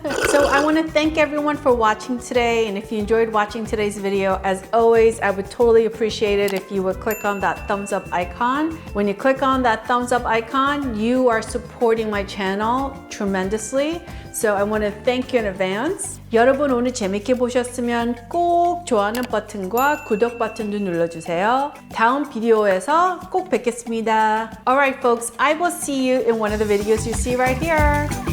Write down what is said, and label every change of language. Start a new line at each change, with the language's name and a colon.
English: So I wanna thank everyone for watching today. And if you enjoyed watching today's video, as always, I would totally appreciate it if you would click on that thumbs up icon. When you click on that thumbs up icon, you are supporting my channel tremendously. So I wanna thank you in advance.
Korean: 여러분 오늘 재밌게 보셨으면 꼭 좋아하는 버튼과 구독 버튼도 눌러주세요. 다음 비디오에서 꼭 뵙겠습니다.
English: Alright folks, I will see you in one of the videos you see right here.